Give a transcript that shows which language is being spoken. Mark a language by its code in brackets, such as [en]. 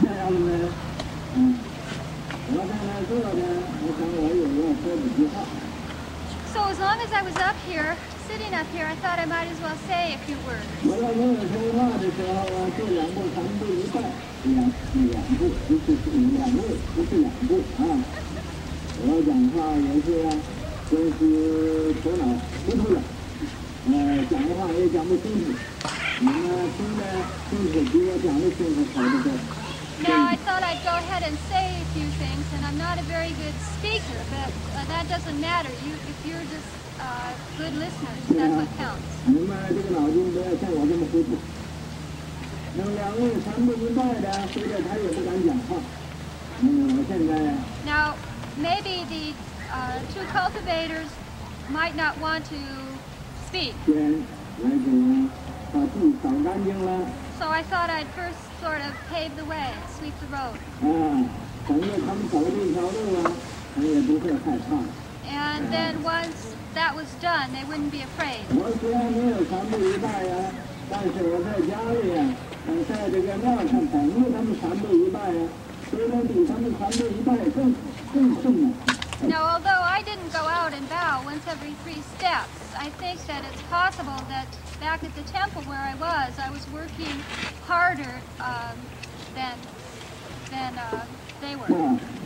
[zh] 这样呢，我在那坐着，我想我有要说几句话。 [en] So as long as I was up here, sitting up here, I thought I might as well say a few words. [zh] 我要跟我说话的时候啊，这两步三步一拜，两步，不是两步，不是两步啊。我讲话也是真是头脑糊涂了，讲的话也讲不清楚。你们听得清楚，比我讲的清楚好得多。 [en] Now I thought I'd go ahead and say a few things, and I'm not a very good speaker, but that doesn't matter. If you're just good listeners, that's what counts. [zh] 你们这个脑筋不要像我这么糊涂。那么两位三步一拜的，回头他也不敢讲话。我现在。 [en] Now maybe the two cultivators might not want to speak. [zh] 先来给把地扫干净了。 [en] So I thought I'd first sort of pave the way, sweep the road. [zh] 等着他们走这条路啊，他们也不会害怕。 [en] And then once that was done, they wouldn't be afraid. [zh] 我虽然没有三步一拜呀，但是我在家里呀，在这个庙上等着他们三步一拜呀，虽然比他们三步一拜更困难。 [en] Now, although I didn't go out and bow once every 3 steps, I think that it's possible that back at the temple where I was working harder than they were.